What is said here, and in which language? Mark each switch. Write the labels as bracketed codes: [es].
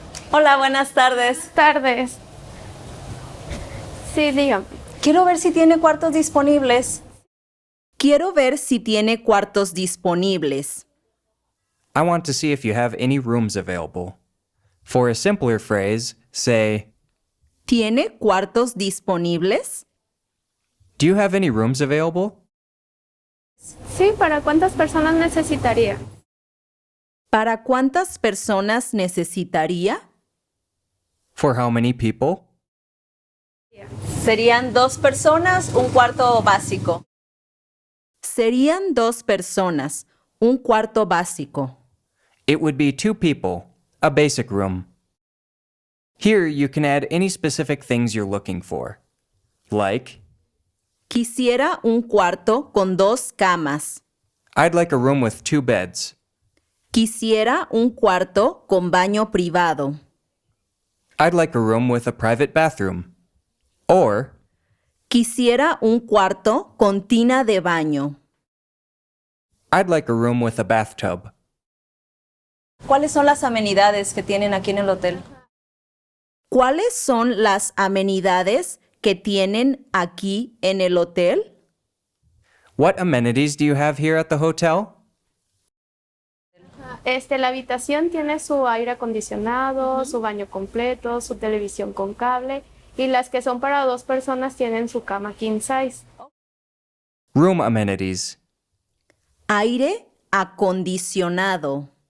[es] Hola, buenas tardes. Tardes. Sí, dígame. Quiero ver si tiene cuartos disponibles. Quiero ver si tiene cuartos disponibles. [en] I want to see if you have any rooms available. For a simpler phrase, say, [es] ¿Tiene cuartos disponibles? [en] Do you have any rooms available? [es] Sí, ¿para cuántas personas necesitaría? ¿Para cuántas personas necesitaría? [en] For how many people? [es] Serían 2 personas, un cuarto básico. Serían 2 personas, un cuarto básico. [en] It would be 2 people, a basic room. Here you can add any specific things you're looking for, like, [es] Quisiera un cuarto con 2 camas. [en] I'd like a room with 2 beds. [es] Quisiera un cuarto con baño privado. [en] I'd like a room with a private bathroom. Or, [es] Quisiera un cuarto con tina de baño. [en] I'd like a room with a bathtub. [es] ¿Cuáles son las amenidades que tienen aquí en el hotel? ¿Cuáles son las amenidades que tienen aquí en el hotel? [en] What amenities do you have here at the hotel? [es] La habitación tiene su aire acondicionado, su baño completo, su televisión con cable, y las que son para 2 personas tienen su cama king size. [en] Room amenities. [es] Aire acondicionado.